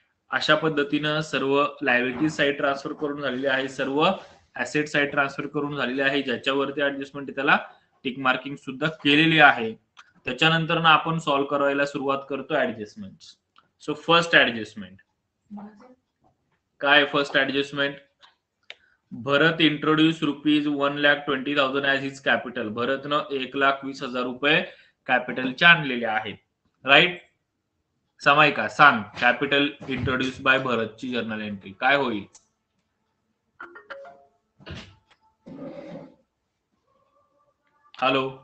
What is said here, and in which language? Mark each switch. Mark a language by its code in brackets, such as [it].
[mr] अशा पद्धतीनं सर्व लायबिलिटी साइड ट्रान्सफर करून झालेली आहे, सर्व ऍसेट साइड ट्रान्सफर करून झालेली आहे, ज्याच्यावरती ऍडजस्टमेंट त्याला टिक मार्किंग सुद्धा केलेली आहे. त्याच्यानंतर ना आपण सॉल्व्ह करायला सुरुवात करतो ऍडजस्टमेंट. सो फर्स्ट ऍडजस्टमेंट काय? [en] First adjustment Bharat introduce rupees 1,20,000 as his capital. [mr] भरतनं 1,20,000 रुपये कॅपिटलचे आणलेले आहेत, राईट. समायिका सांग capital introduce by भरतची journal entry काय होईल? [en] hello